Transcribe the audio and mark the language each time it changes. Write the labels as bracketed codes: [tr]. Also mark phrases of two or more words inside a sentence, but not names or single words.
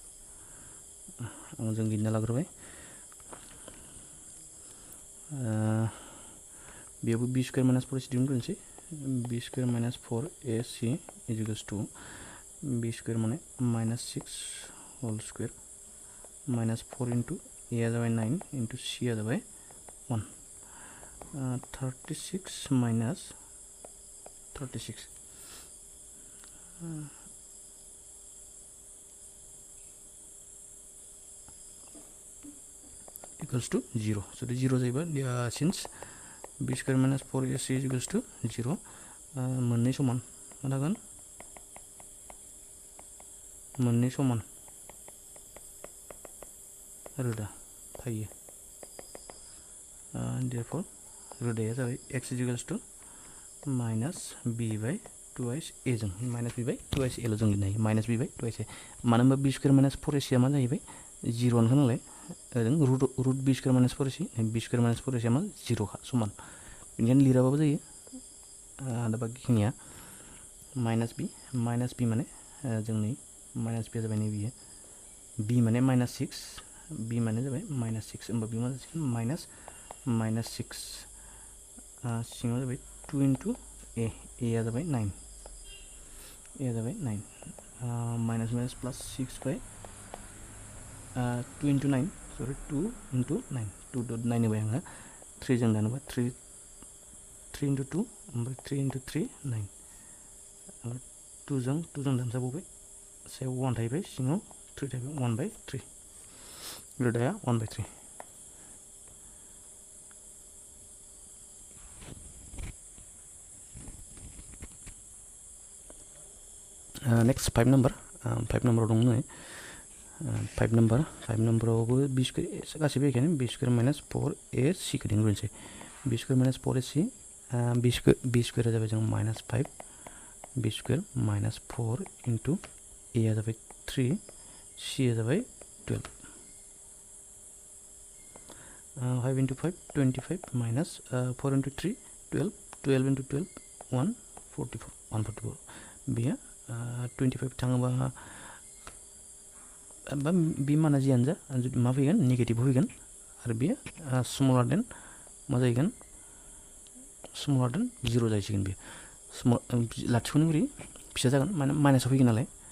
[brx] जों गिनना लाग्रोबाय बेयावबो [en] b square minus 4ac दिहुनग्रोनोसै b square minus 4ac is equals to b square माने minus 6 whole square minus 4 into a [brx] आ जाबाय [en] 9 into c [brx] आ जाबाय [en] 1 36 minus 36 equals to 0 so the 0 जायोबा since b square minus 4ac is equals to 0 [brx] मोननै समान मा जागोन मोननै समान रोदा थायो [en] therefore [brx] रोदाया जाबाय [en] x is equals to minus b by 2s a जों minus b by 2s a [brx] जों लिरनो हायो [en] minus b by 2s a [brx] मानो होनबा [en] b square minus 4ac [brx] मा जाहैबाय 0 आनो नालाय ओजों [en] root b square minus 4ac [brx] b square minus 4ac मा 0 खा समान बेनिखायनो लिराबाबो जायो दा बाखिनिया [en] minus b [brx] माने जोंनि [en] minus b [brx] जाबाय नै बियो b माने [en] minus 6 [brx] b माने जाबाय [en] minus 6 [brx] होमबा b मा जासिगोन minus 6 सिङाव जाबाय [en] 2 into a [brx] आ जाबाय 9 [en] minus minus plus 6 by 2 into 9 sorry 2 into 9 2.9 [brx] होबाय आङो [en] 3 [brx] जों दानोबा [en] 3 into 2 ओमफ्राय 3 into 3 9 [brx] 2 जों दानजाबावबाय सायाव 1 थाहैबाय सिङाव 3 थाहैबाय 1 by 3 रोदाया 1 by 3 [en] next 5 number [brx] 5 number दं नै 5 numberआवबो [en] b square [brx] गासिबो एखेयानो [en] b square minus 4ac [brx] खौ दिहुनग्रोनोसै [en] b square minus 4ac [brx] b square जाबाय जों [en] minus 5 b square minus 4 into a [brx] जाबाय 3 सी जाबाय 12 [en] 5 into 5 25 minus 4 into 3 12 12 into 12 [brx] 144 144 बेयो 25 थाङोबा बे माना जियानो जा जुदि मा फैगोन नेगेटिभ फैगोन आरो बेयो [en] smaller than [brx] मा जाहैगोन [en] smaller than [brx] 0 जाहैसिगोन बेयो लाथिख'नि बोरै फिसा जागोन माने माइनासाव फैगोन नालाय